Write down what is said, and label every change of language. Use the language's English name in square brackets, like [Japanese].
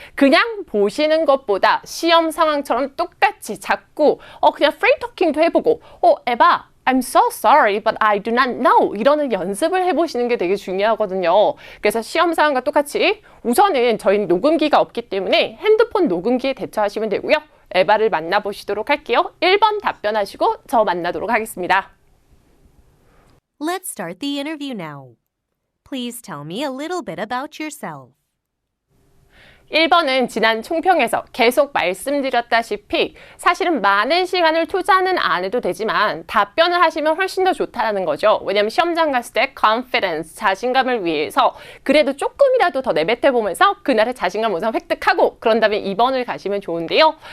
[Korean] 그냥 보시는 것보다 시험 상황처럼 똑같이 자꾸 그냥 프리 토킹도 해보고 에바 [English] I'm so sorry, but I do not know. [Korean] 이러는 연습을 해보시는 게 되게 중요하거든요. 그래서 시험 상황과 똑같이 우선은 저희는 녹음기가 없기 때문에 핸드폰 녹음기에 대처하시면 되고요. 에바를 만나보시도록 할게요. 1번 답변하시고 저 만나도록 하겠습니다. [English] Let's start the interview now. Please tell me a little bit about yourself. [Korean] 1번은 지난 총평에서 계속 말씀드렸다시피 사실은 많은 시간을 투자는 안 해도 되지만 답변을 하시면 훨씬 더 좋다는 거죠. 왜냐하면 시험장 갔을 때 confidence, 자신감을 위해서 그래도 조금이라도 더 내뱉어보면서 그날의 자신감 우선 획득하고 그런 다음에 2번을 가시면 좋은데요.